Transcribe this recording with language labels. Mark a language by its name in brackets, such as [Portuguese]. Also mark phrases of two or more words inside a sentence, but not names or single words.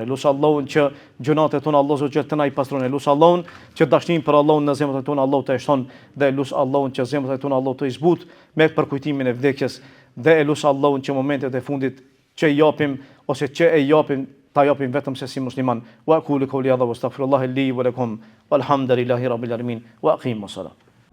[Albanian] Lutë Allahun që gjunatet tona Allah [Arabic] عز وجل [Albanian] të na i pastron. Lutë Allahun që dashnin për Allahun në zemrat tona Allah të shton, dhe lutë Allahun që zemrat tona Allah të i zbut me përkujtimin e vdekjes, dhe lutë Allahun që momentet e fundit që i japim ose që e japim ta japim vetëm se si musliman. [Arabic] وأقول قولي هذا وأستغفر الله لي ولكم والحمد لله رب العالمين وأقيموا الصلاة.